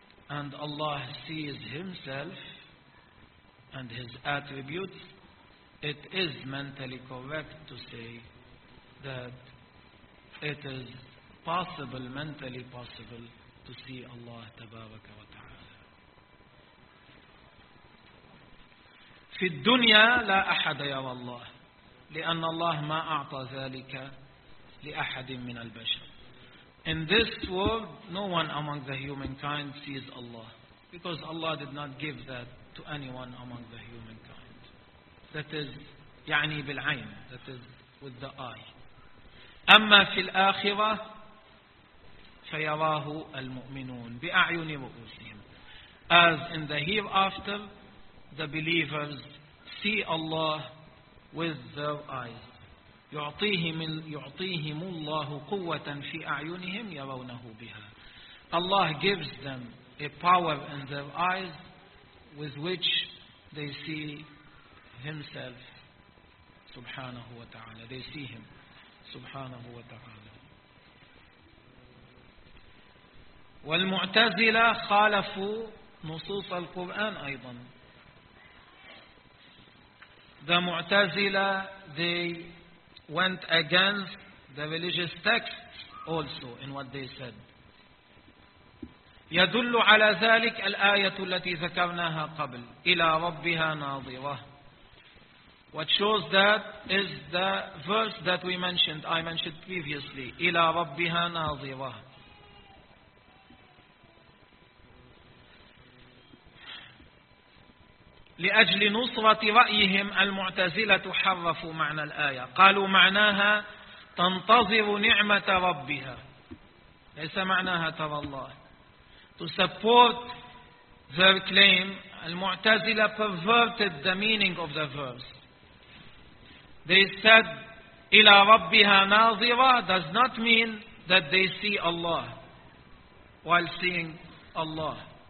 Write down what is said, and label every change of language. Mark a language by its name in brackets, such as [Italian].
[English] and Allah sees Himself and His attributes, it is mentally correct to say that it is possible, mentally possible, to see Allah [Arabic] تبارك وتعالى. في الدنيا لا أحد يرى الله، لأن الله ما أعطى ذلك لأحد من البشر. [English] In this world, no one among the humankind sees Allah, because Allah did not give that to anyone among the humankind. That is, [Arabic] يعني بالعين. [English] That is, with the eye. [Arabic] أما في الآخرة فيراه المؤمنون بأعين رؤوسهم. [English] As in the hereafter, the believers see Allah with their eyes. [Arabic] يعطيهم الله قوة في أعينهم يرونه بها. [English] Allah gives them a power in their eyes with which they see Himself [Arabic] سبحانه وتعالى. [English] They see Him [Arabic] سبحانه وتعالى. والمعتزلة خالفوا نصوص القرآن أيضا. [English] The معتزلة they went against the religious texts also in what they said. [Arabic] يدل على ذلك الآية التي ذكرناها قبل إلى ربها ناظرة. [English] What shows that is the verse that we mentioned, I mentioned previously, [Arabic] إلى ربها ناظرة. لأجل نصرة رأيهم المعتزلة حرفوا معنى الآية، قالوا معناها تنتظر نعمة ربها، ليس معناها ترى الله. [English] To support their claim, المعتزلة perverted the meaning of the verse. They said [Arabic] إلى ربها ناظرة [English] does not mean that they see Allah while seeing Allah.